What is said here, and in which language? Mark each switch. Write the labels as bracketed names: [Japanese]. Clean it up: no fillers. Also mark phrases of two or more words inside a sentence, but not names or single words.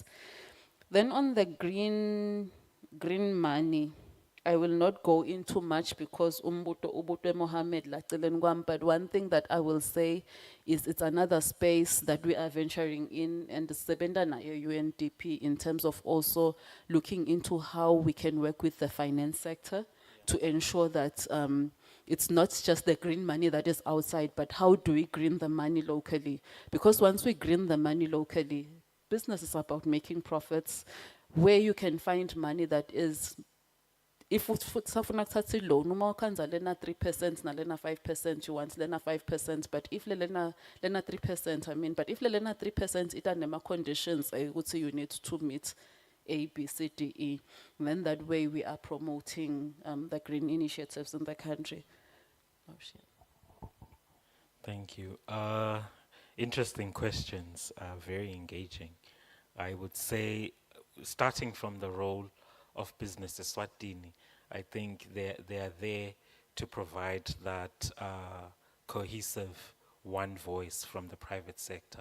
[English] Then on the green money, I will not go into much because Ubutwe Mohammed [Swati] lacelen kwam, [English] but one thing that I will say is it's another space that we are venturing in, and [Swati] sebenda na [English] UNDP in terms of also looking into how we can work with the finance sector to ensure that it's not just the green money that is outside, but how do we green the money locally? Because once we green the money locally, business is about making profits. Where you can find money that is, [Swati] if safuna kuthatha loan, uma ukhanza lena 3% na lena 5%, [English] you want lena 5%, but if lena 3%, I mean, but if lena 3% [Swati] ita nema conditions ukuthi [English] you need to meet A, B, C, D, E. And then that way we are promoting the green initiatives in the country. Oh, shit. Thank you. Interesting questions, very engaging. I would say, starting from the role of Business Eswatini, I think they are there to provide that cohesive one voice from the private sector.